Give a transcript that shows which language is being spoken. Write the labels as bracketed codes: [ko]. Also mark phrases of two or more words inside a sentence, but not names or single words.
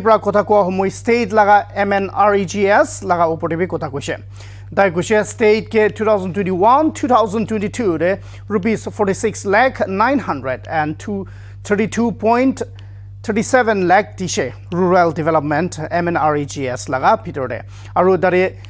[nag] pra kotha ko homoi state laga MNREGS laga opore bi kotha koise dai koise state ke 2021-2022 de rupees 46 lakh 932.37 lakh dishe [en] rural development [nag] MNREGS laga pitor de aru dare